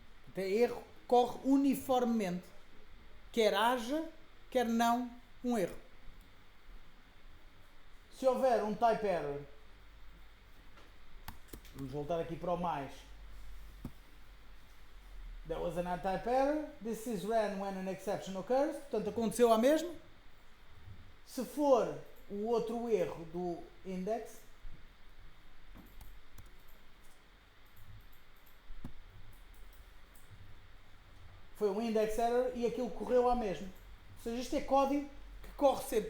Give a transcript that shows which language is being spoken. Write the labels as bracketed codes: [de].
[pt] Então, erro corre uniformemente. Quer haja, quer não, um erro. Se houver um type error, vamos voltar aqui para o mais. [en] There was an type error. This is ran when an exception occurs. [pt] Portanto, aconteceu a mesma. Se for o outro erro do index, foi um index error e aquilo correu à mesma. Ou seja, isto é código que corre sempre.